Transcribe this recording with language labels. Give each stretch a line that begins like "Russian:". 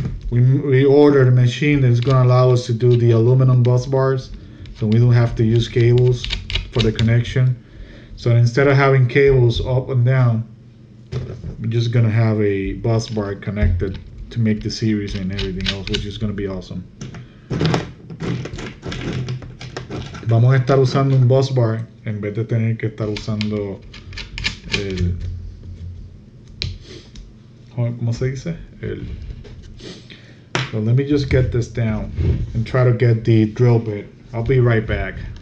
English: We ordered a machine that's gonna allow us to do the aluminum bus bars, so we don't have to use cables for the connection. So instead of having cables up and down, we're just gonna have a bus bar connected to make the series and everything else, which is gonna be awesome.
Spanish: Vamos a estar usando un bus bar en vez de tener que estar usando el, ¿cómo se dice?
English: So let me just get this down and try to get the drill bit. I'll be right back.